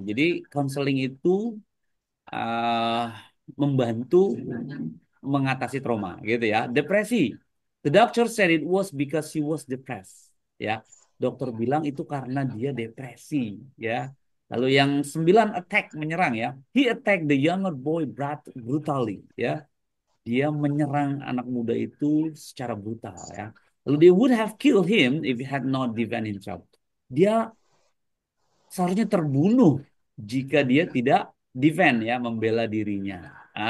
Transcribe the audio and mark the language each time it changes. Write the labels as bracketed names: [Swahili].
[Indonesian] Jadi counseling itu membantu mengatasi trauma, gitu ya. Depresi. [English] The doctor said it was because she was depressed. [Indonesian] Ya, dokter bilang itu karena dia depresi. Ya. Lalu yang 9 [English] attack [Indonesian] menyerang ya. [English] He attacked the younger boy brutally. [Indonesian] Ya, dia menyerang anak muda itu secara brutal. Ya. Lalu [English] they would have killed him if he had not defended himself. [Indonesian] Dia seharusnya terbunuh jika dia tidak [English] defend [Indonesian] ya, membela dirinya.